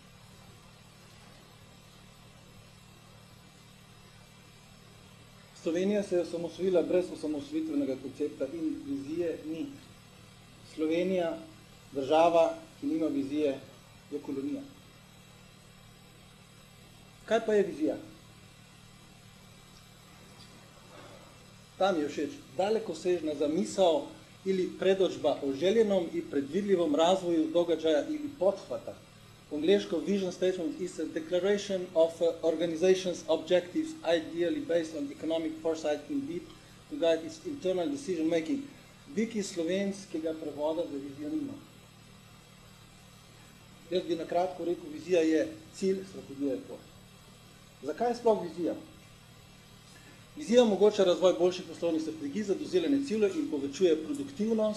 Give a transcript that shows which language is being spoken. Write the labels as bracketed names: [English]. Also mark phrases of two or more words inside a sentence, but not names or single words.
[Slovenian] Slovenija se je osamosvojila brez osamosvojitvenega koncepta in vizije ni. Slovenija, država, ki nima vizije, je kolonija. Kaj pa je vizija? Tam je všeč [Croatian] dalekosežna zamisao ili predođba o željenom i predvidljivom razvoju događaja ili pothvata. [Slovenian] Angleško [English] vision statement is a declaration of organization's objectives ideally based on economic foresight in deep to guide its internal decision making. [Slovenian] Viki slovenskega prevoda za vizijo nima. Jaz bi nakratko rekel, vizija je cilj, strategija je pot. Zakaj je sploh vizija? Vizija omogoča razvoj boljših poslovnih strategij za doseljene cilje in povečuje produktivnost.